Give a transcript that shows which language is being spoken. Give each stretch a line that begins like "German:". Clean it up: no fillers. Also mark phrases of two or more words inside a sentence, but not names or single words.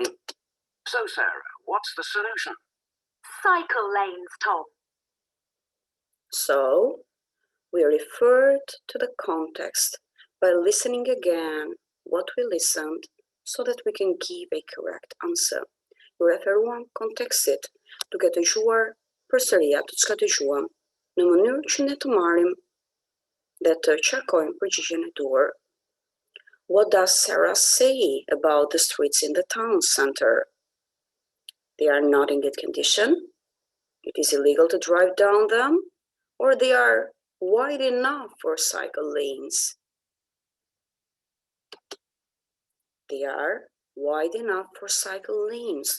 English: So, Sarah, what's the solution? Cycle lanes, Tom. So, we referred to the context by listening again what we listened so that we can give a correct answer.
Albanian: Referuam kontekstit duke dëgjuar përsëri atë çka dëgjuam në mënyrë që ne të marrim dhe të qarkojmë përgjigjen e duhur.
English: What does Sarah say about the streets in the town center? They are not in good condition. It is illegal to drive down them, or they are wide enough for cycle lanes. They are wide enough for cycle lanes.